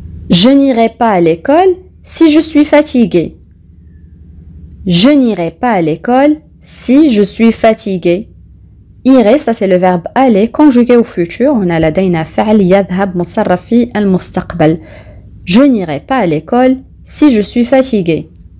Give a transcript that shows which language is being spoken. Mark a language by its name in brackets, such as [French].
[French] Je n'irai pas à l'école si je suis fatigué. Je n'irai pas à l'école si je suis fatigué. Irai, ça c'est le verbe aller conjugué au futur. On a [Arabic] لدينا فعل يذهب مصرف في المستقبل. [French] Je n'irai pas à l'école si je suis fatigué.